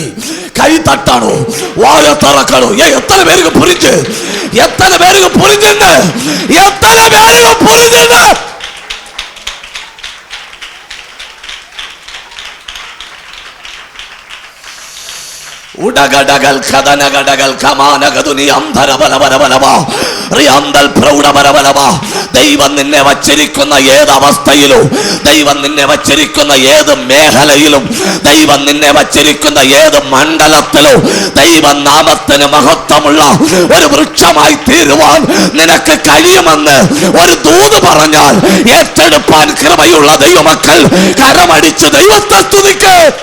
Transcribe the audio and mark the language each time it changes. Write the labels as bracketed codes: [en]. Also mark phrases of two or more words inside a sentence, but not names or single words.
[ta] கை தட்டணும், வாய திறக்கணும். எத்தனை பேருக்கு புரிஞ்சு? எத்தனை பேருக்கு புரிஞ்சுங்க? எத்தனை பேருக்கு புரிஞ்சுங்க? உடகடகல் கதனகடகல் கமானகதுனி അന്തരബലബലബലബാ റിയാന്തൽ പ്രൗഢബലബലബാ. [ml] ദൈവം നിന്നെ വച്ചിരിക്കുന്ന ഏത് അവസ്ഥയിലും, ദൈവം നിന്നെ വച്ചിരിക്കുന്ന ഏത് മേഖലയിലും, ദൈവം നിന്നെ വച്ചിരിക്കുന്ന ഏത് മണ്ഡലത്തിലും ദൈവനാമത്തിന് മഹത്വമുള്ള ഒരു വൃക്ഷമായി തീരുവാൻ നിനക്ക് കഴിയുമെന്ന് ഒരു ദൂത് പറഞ്ഞാൽ ഏറ്റെടുപ്പാൻ കൃപയുള്ള ദൈവമക്കൾ കരമടിച്ച് ദൈവത്തെ സ്തുതിക്ക്.